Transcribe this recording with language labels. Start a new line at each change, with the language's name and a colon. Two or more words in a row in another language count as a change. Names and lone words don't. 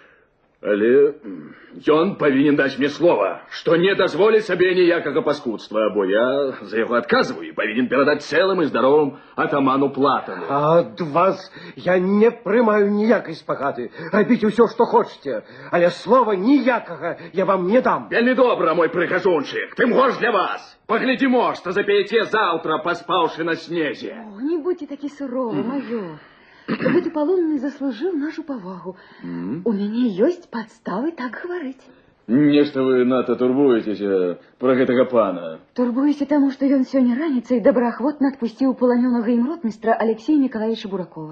Belarusian: Але ён павінен даць мне слова, што не дазволіць сабе ніякага паскудства, бо я за яго адказваю і павінен перадаць цэлым і здаровым атаману Платану. Ад вас я не прымаю ніякай спагады. Рабіце ўсё, што хочаце, але слова ніякага я вам не дам. Вельмі добра, мой прыгажунчык, тым горш для вас. Паглядзімо, што запеяце заўтра, паспаўшы на снезе. О, не будьте такі суровы, майор. Гэты палонны заслужыў нашу павагу. У мяне ёсць падставы так гаварыць. Нешта вы надта турбуецеся пра гэтага пана. Турбуюся таму, што ён сёння раніцай добраахвотна адпусціў паланёнага ім ротмістра Алексея Миколаевича Буракова.